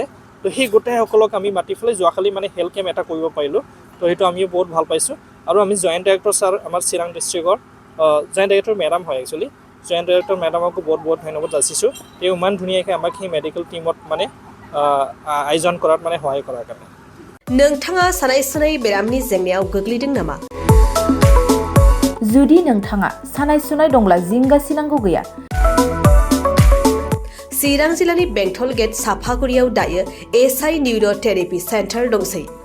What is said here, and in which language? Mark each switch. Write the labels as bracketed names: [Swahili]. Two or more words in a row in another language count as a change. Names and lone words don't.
[Assamese] তো সেই গোটেইসকলক আমি মাতি পেলাই যোৱাকালি মানে [English] health camp [Assamese] এটা কৰিব পাৰিলোঁ। তো সেইটো আমিও বহুত ভাল পাইছোঁ। আৰু আমি [English] joint director sir, [Assamese] আমাৰ চিৰাং [English] districtৰ joint director madam [Assamese] হয় একচুৱেলি, [English] joint director madamকো [Assamese] বহুত ধন্যবাদ যাচিছোঁ। তেওঁ ইমান ধুনীয়াকৈ আমাক সেই [English] medical teamত [Assamese] মানে আয়োজন কৰাত মানে সহায় কৰাৰ কাৰণে। [Bodo] नोंथाङा सानाय सुनाय बेरामनि जेंनायाव गोग्लैदों नामा? जुदि नोंथाङा सानाय सुनाय दंब्ला जिंगा सिनांगौ गैया। चिरां जिल्लानि बेंटल गेट साफागुरियाव दायो एसआइ [English] neuro therapy center [Bodo] दंसै।